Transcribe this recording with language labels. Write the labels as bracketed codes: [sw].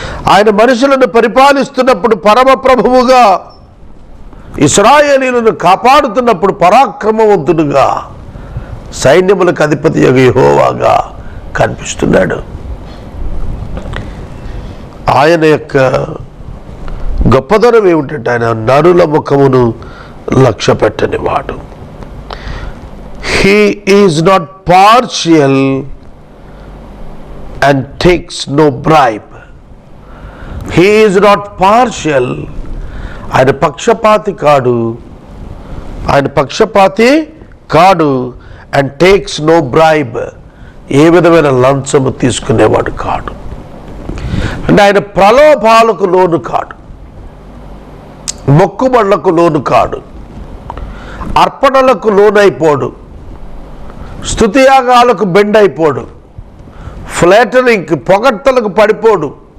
[te] ఆయన మనుషులను పరిపాలిస్తున్నప్పుడు పరమ ప్రభువుగా, ఇశ్రాయేలీయులను కాపాడుతున్నప్పుడు పరాక్రమవంతుడుగా, సైన్యములకు అధిపతి యెహోవాగా కనిపిస్తున్నాడు. ఆయన యొక్క గొప్పదనం ఏమిటంటే ఆయన నరుల ముఖమును లక్ష్య పెట్టని వాడు. [en] He is not partial and takes no bribe. He is not partial. [te] ఆయన పక్షపాతి కాడు, ఆయన పక్షపాతి కాడు. [en] and takes no bribe, [te] ఏ విధమైన లంచము తీసుకునేవాడు కాడు. అంటే ఆయన ప్రలోభాలకు లోను కాడు, మొక్కుబళ్లకు లోను కాడు, అర్పణలకు లోనైపోడు, స్తుతియాగాలకు బెండ్ అయిపోడు, ఫ్లాటరింగ్ పొగడ్తలకు పడిపోడు.